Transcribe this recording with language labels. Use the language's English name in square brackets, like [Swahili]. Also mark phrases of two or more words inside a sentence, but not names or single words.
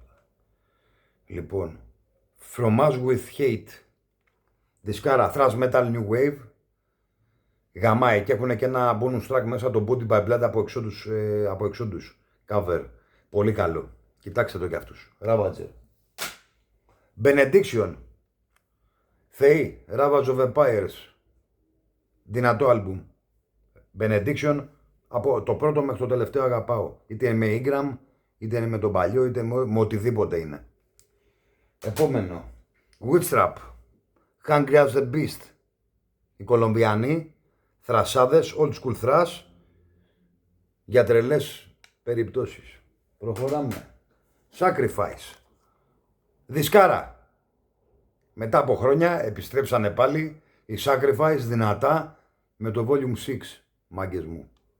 [Greek] Λοιπόν, From Us With Hate. Δισκάρα, [English] Thrash Metal New Wave. [Greek] Γαμάει και έχουν και ένα [English] bonus track [Greek] μέσα, το Body by Blood από Exodus. Cover. Πολύ καλό. Κοιτάξτε το κι αυτούς. Ravager. Benediction. Θεοί. Ravage of Empires. Δυνατό άλμπουμ. Benediction. Από το πρώτο μέχρι το τελευταίο αγαπάω. Είτε είναι με Ingram, είτε είναι με τον παλιό, είτε με οτιδήποτε είναι. Επόμενο. Witchtrap. Hungry as the Beast. Οι Κολομβιανοί. Θρασάδες, [English] old school thrash, [Greek] για τρελές περιπτώσεις. Προχωράμε. Sacrifice. Δισκάρα. Μετά από χρόνια επιστρέψανε πάλι οι Sacrifice δυνατά με το Volume 6, μάγκες μου.